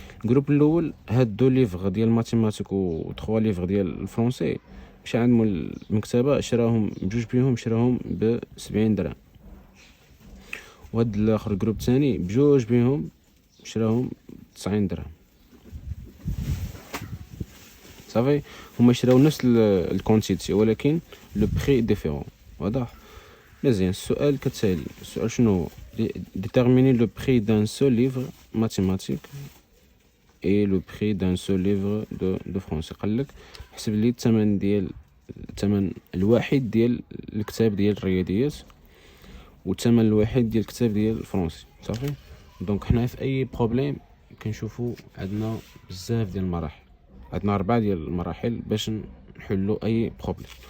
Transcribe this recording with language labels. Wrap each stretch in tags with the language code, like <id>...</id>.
<ar>الجروب الاول هاد 2 ليفغ ديال الماتيماتيك و 3 ليفغ ديال الفرونسي مشى عند مول المكتبه شراهم بجوج بيهم، شراهم ب 70 درهم. وهاد الاخر جروب ثاني بجوج بيهم شراهم 90 درهم. صافي. هما شراو نفس الكونتيتي ولكن</ar> <fr>لو بري ديفيرون.</fr> <ar>واضح. مزيان. السؤال كالتالي. السؤال شنو هو؟</ar> <fr>déterminer le prix d'un seul livre mathématique et le prix d'un seul livre de français.</fr> <ar>قالك حسب لي الثمن الواحد ديال الكتاب ديال الرياضيات والثمن الواحد ديال الكتاب ديال الفرنسي. صافي. دونك حنا في اي بروبليم كنشوفوا عندنا بزاف ديال المراحل، عندنا 4 ديال المراحل باش نحلوا اي بروبليم.</ar>